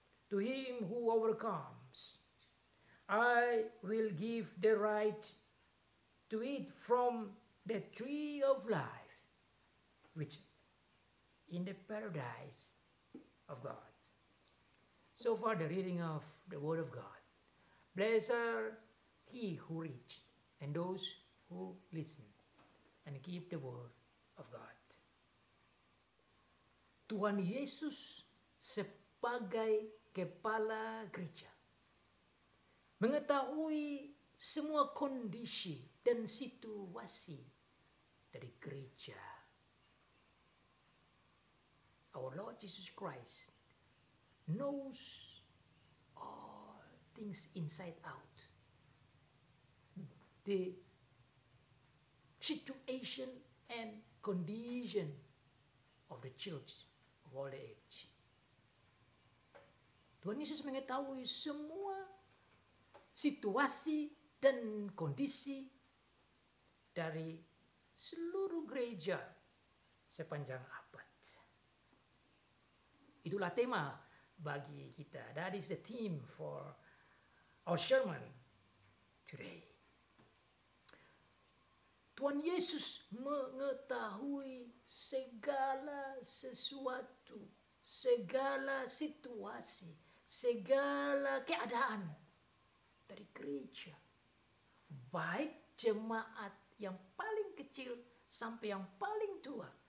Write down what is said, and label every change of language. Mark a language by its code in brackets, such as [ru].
[en] To him who overcomes, I will give the right to eat from the tree of life, which in the paradise of God. So far the reading of the Word of God. Blessed are he who reads and those who listen and keep the Word of God. [id] Tuhan Yesus sebagai kepala gereja mengetahui semua kondisi dan situasi dari gereja. [en] Our Lord Jesus Christ knows all things inside out. The situation and condition of the church of all the age. [id] Tuhan Yesus mengetahui semua situasi dan kondisi dari seluruh gereja sepanjang abad. Itulah tema bagi kita. [en] That is the theme for our sermon today. [id] Tuhan Yesus mengetahui segala sesuatu, segala situasi, segala keadaan dari gereja. Baik jemaat yang paling kecil sampai yang paling tua.